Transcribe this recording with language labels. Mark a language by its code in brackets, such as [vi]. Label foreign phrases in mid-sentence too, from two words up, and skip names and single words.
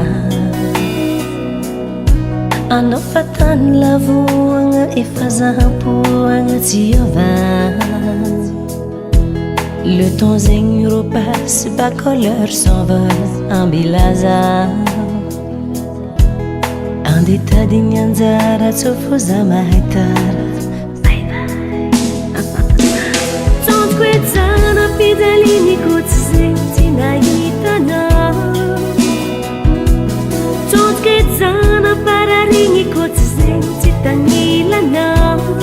[mg] Anao fatany lavoagna efa zaham-poagna tsy ova. [fr] Le temps zegny repasse, bako l'heure s'envole ambilaza. [mg] Anditadiny anjara tsofo za mahitara. Tsantoko ejana pidaliniko tsy zegny tsy nahitanao, tsantoko ejana parariniko tsy zegny tsy tagnilanao.